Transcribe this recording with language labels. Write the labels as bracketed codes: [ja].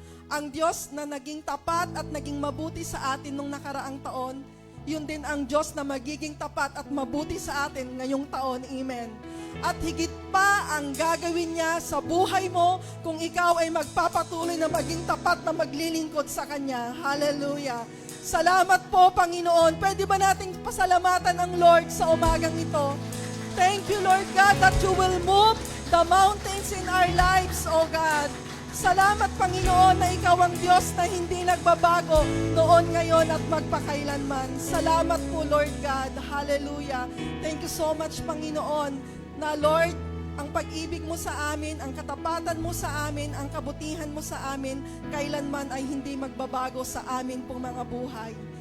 [tl] Ang Diyos na naging tapat at naging mabuti sa atin nung nakaraang taon, yun din ang Diyos na magiging tapat at mabuti sa atin ngayong taon. Amen. At higit pa ang gagawin niya sa buhay mo kung ikaw ay magpapatuloy na maging tapat na maglilingkod sa Kanya. Hallelujah. Salamat po, Panginoon. Pwede ba nating pasalamatan ang Lord sa umagang ito? [en] Thank you, Lord God, that you will move the mountains in our lives, O God. [tl] Salamat, Panginoon, na Ikaw ang Diyos na hindi nagbabago noon, ngayon, at magpakailanman. Salamat po, Lord God. Hallelujah. [en] Thank you so much, [tl] Panginoon, na Lord, ang pag-ibig mo sa amin, ang katapatan mo sa amin, ang kabutihan mo sa amin, kailanman ay hindi magbabago sa amin pong mga buhay.